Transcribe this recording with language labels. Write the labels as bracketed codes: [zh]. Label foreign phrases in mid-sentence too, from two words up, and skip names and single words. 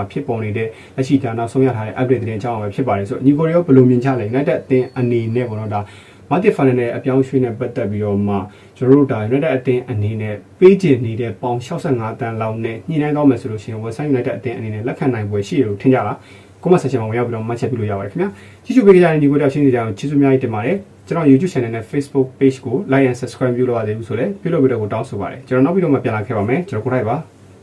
[my] ဖြစ်ပေါ်နေတဲ့လက်ရှိဒါနောက်ဆုံးရထားတဲ့ update သတင်းအကြောင်းပဲဖြစ်ပါတယ်ဆိုတော့ညီကိုရောဘယ်လိုမြင်ကြလဲ United အသင်းအနေနဲ့ပေါ့နော်ဒါမာတီဖန်နန်ရဲ့အပြောင်းအရွှေ့နဲ့ပတ်သက်ပြီးတော့မှကျွန်တော်တို့ဒါ United အသင်းအနေနဲ့ပေးချင်နေတဲ့ပေါင်65တန်းလောက်နဲ့ညှိနှိုင်းတော့မယ်ဆိုလို့ရှိရင် West Ham United အသင်းအနေနဲ့လက်ခံနိုင်ပွဲရှိရလို့ထင်ကြလား [en] comment section [my] မှာဝင်ရောက်ပြီးတော့မှတ်ချက်ပြုလို့ရပါတယ်ခင်ဗျာကြည့်ရှုပေးကြတဲ့ညီကိုတောက်ရှင်းနေကြအောင်ကျေးဇူးများကြီးတင်ပါတယ်ကျွန်တော် YouTube channel နဲ့ Facebook page ကို [en] like and subscribe [my] ပြုလုပ်ရသေးဘူးဆိုလည်းပြုလုပ်ပြီးတော့ကိုတောင်းဆိုပါတယ်ကျွန်တော်နောက်ပြီးတော့မှပြန်လာခဲ့ပါမယ်ကျွန်တော်ကိုထိုက်ပါ